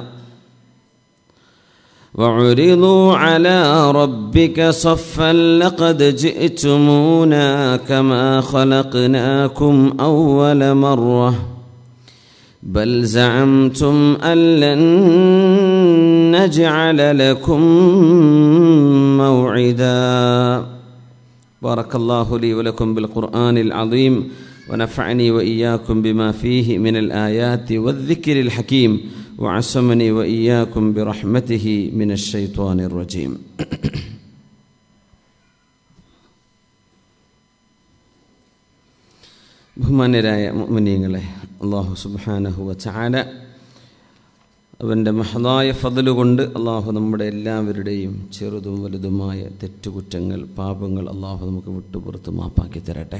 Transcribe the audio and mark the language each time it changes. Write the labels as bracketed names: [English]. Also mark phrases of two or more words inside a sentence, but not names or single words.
[Arabic] وعرضوا على ربك صفا لقد جئتمونا كما خلقناكم أول مرة بل زعمتم أن لن نجعل لكم موعدا. بارك الله لي ولكم بالقرآن العظيم ونفعني وإياكم بما فيه من الآيات والذكر الحكيم وعصمني وإياكم برحمته من الشيطان الرجيم. [Malayalam] ബഹുമാന്യരായ മുഅ്മിനീങ്ങളെ, അല്ലാഹു [Arabic] سبحانه وتعالى [Malayalam] അവൻ്റെ മഹദായ ഫദ്ല് കൊണ്ട് അല്ലാഹു നമ്മുടെ എല്ലാവരുടെയും ചെറുതും വലുതുമായ തെറ്റുകുറ്റങ്ങൾ പാപങ്ങൾ അല്ലാഹു നമുക്ക് വിട്ടുപുറത്ത് മാപ്പാക്കി തരട്ടെ.